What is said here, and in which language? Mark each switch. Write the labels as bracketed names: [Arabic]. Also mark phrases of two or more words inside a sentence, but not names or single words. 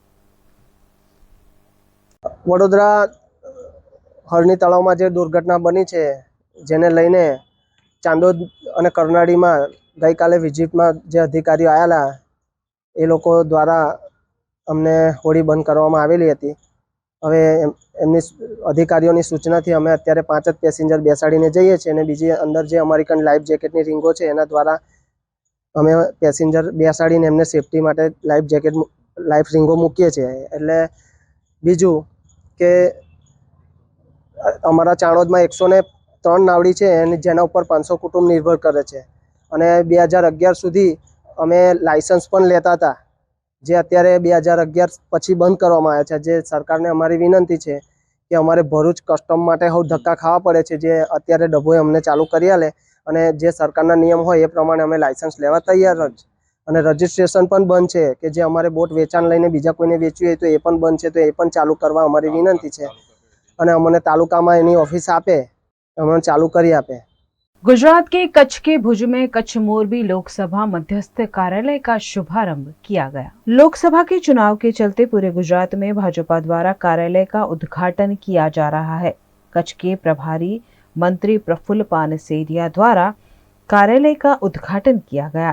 [Gujarati] વડોદરા હરની તળાવમાં જે દુર્ઘટના બની છે, જેને લઈને ચાંદોદ અને કરનાળીમાં ગઈ કાલે વિઝિટમાં જે અધિકારીઓ આવેલા એ લોકો દ્વારા અમને હોડી બંધ કરવામાં આવેલી હતી। હવે એમની અધિકારીઓની સૂચનાથી અમે અત્યારે 5 જ પેસેન્જર બેસાડીને જઈએ છીએ અને બીજી અંદર જે અમેરિકન લાઇફ જેકેટની રિંગો છે એના દ્વારા અમે પેસેન્જર બેસાડીને એમને સેફ્ટી માટે [English] life jacket, [Gujarati] , લાઇફ રિંગો મૂકીએ છીએ। એટલે બીજું કે અમારા ચાણોદમાં 103 નાવડી છે જેના ઉપર 500 કુટુંબ નિર્ભર કરે છે અને 2011 સુધી અમે લાઇસન્સ પણ લેતા હતા, જે અત્યારે 2011 પછી બંધ કરવામાં આવ્યા છે। જે સરકારને અમારી વિનંતી છે કે અમારે ભરૂચ કસ્ટમ માટે હવે ધક્કા ખાવા પડે છે, જે અત્યારે ડભોઈ અમને ચાલુ કરી આલે અને જે સરકારના નિયમ હોય એ પ્રમાણે અમે લાયસન્સ લેવા તૈયાર જ। અને રજીસ્ટ્રેશન પણ બંધ છે કે જે અમારે બોટ વેચાણ લઈને બીજા કોઈને વેચવી હોય તો એ પણ બંધ છે, તો એ પણ ચાલુ કરવા અમારી વિનંતી છે અને અમને તાલુકામાં એની ઓફિસ આપે, અમને ચાलू કરી આપે। [Hindi] गुजरात के कच्छ के भुज में कच्छ मोरबी लोकसभा मध्यस्थ कार्यालय का शुभारंभ किया गया। लोकसभा के चुनाव के चलते पूरे गुजरात में भाजपा द्वारा कार्यालय का उद्घाटन किया जा रहा है। कच्छ के प्रभारी मंत्री प्रफुल्ल पानसेरिया द्वारा कार्यालय का उद्घाटन किया गया।